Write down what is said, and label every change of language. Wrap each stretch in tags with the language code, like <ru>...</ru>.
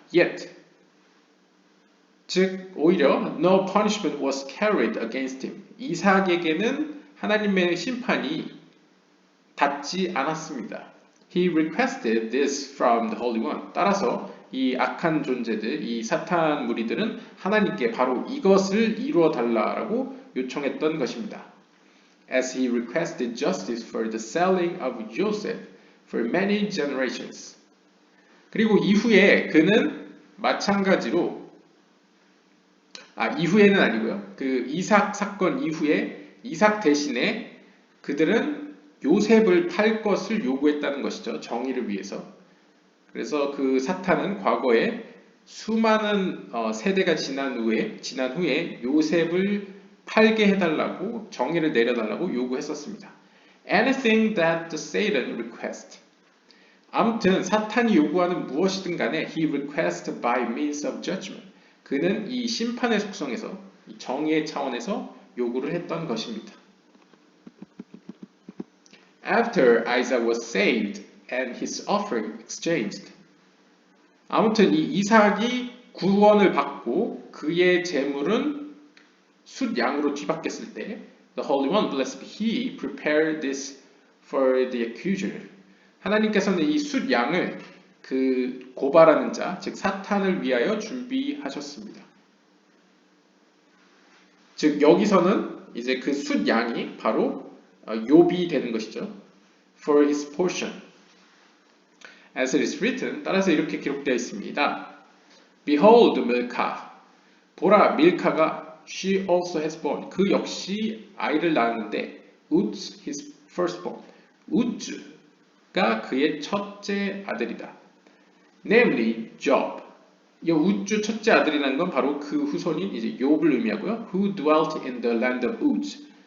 <en>Yet.</en> <ko>즉 오히려</ko> <en>no punishment was carried against him.</en> <ko>이삭에게는 하나님의 심판이 닿지 않았습니다.</ko> <en>He requested this from the Holy One.</en> <ko>따라서 이 악한 존재들, 이 사탄 무리들은 하나님께 바로 이것을 이루어 달라라고 요청했던 것입니다.</ko> <en>As he requested justice for the selling of Joseph for many generations.</en> <ko>그리고 이후에 그는 마찬가지로 이후에는 아니고요. 그 이삭 사건 이후에 이삭 대신에 그들은 요셉을 팔 것을 요구했다는 것이죠. 정의를 위해서. 그래서 그 사탄은 과거에 수많은 세대가 지난 후에 요셉을 팔게 해달라고 정의를 내려달라고 요구했었습니다.</ko> <en>Anything that the Satan request.</en> <ko>아무튼 사탄이 요구하는 무엇이든 간에</ko> <en>he requests by means of judgment.</en> <ko>그는 이 심판의 속성에서 이 정의의 차원에서 요구를 했던 것입니다.</ko> <en>After Isaac was saved and his offering exchanged.</en> <ko>아무튼 이 이삭이 구원을 받고 그의 제물은 숫양으로 뒤바뀌었을 때</ko> <en>The Holy One, blessed be He, prepared this for the accuser.</en> <ko>하나님께서는 이 숫양을 그 고발하는 자, 즉 사탄을 위하여 준비하셨습니다. 즉 여기서는 이제 그 숫양이 바로 욥이 되는 것이죠.</ko> <en>For his portion. As it is written,</en> <ko>따라서 이렇게 기록되어 있습니다.</ko> <en>Behold, Milcah.</en> <ko>보라, 밀카가</ko> <en>she also has born.</en> <ko>그 역시 아이를 낳았는데</ko> <en>Uz his firstborn.</en> <ko>Uz가 그의 첫째 아들이다.</ko> <en>Namely, Job.</en> <ko>이 우주 첫째 아들이라는 건 바로 그 후손인 이제 욥을 의미하고요.</ko> <en>Who dwelt in the land of Uz.</en>